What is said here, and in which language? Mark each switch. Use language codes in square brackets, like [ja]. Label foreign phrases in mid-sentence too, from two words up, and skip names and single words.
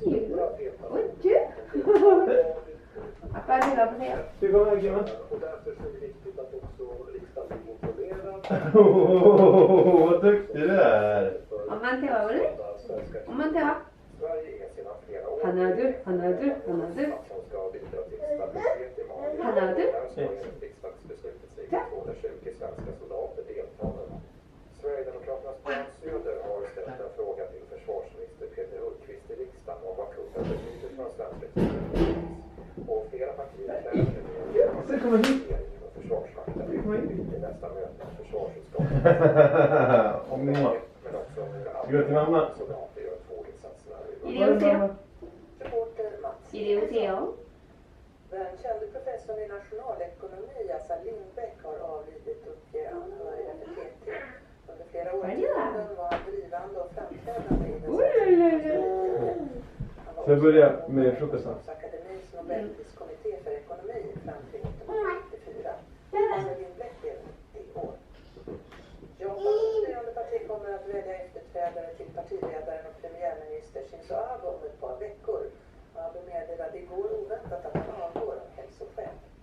[ko] 아빠한테 가보세요. [sv] Hur går det Gimma? Vad duktig du är. [ko] 엄마한테 와볼래? 엄마한테 와. 하나 둘 하나 둘 하나 둘 하나 둘. 자. [sv] Sverigedemokraternas Björn Söder har ställt en fråga till försvarsminister Peter Hultqvist i riksdagen om vad klubben betyder för svensk säkerhet. Och flera partier kräver Så kommer hit. regeringen och Försvarsmakten i nästa möte med försvarsutskottet. Om ni har. Men också Ska du till mamma? soldater gör 2 insatserna. [ko] 이리 오세요. [sv] Reporter Mats. [ko] 이리 오세요. [sv] Den kände professorn i nationalekonomi, Assar Lindbeck, har avlidit, uppger anhöriga för TT. Under flera årtionden var han drivande och framträdande i den Så jag börjar med frukosten. Akademins Nobelpriskommitté för ekonomi fram till 1994. Assar Lindbeck blev i år. Japans styrande parti kommer att välja efterträdare till partiledaren och premiärminister Shinzo Abe om ett par veckor. Abe meddelade igår oväntat att han avgår av hälsoskäl.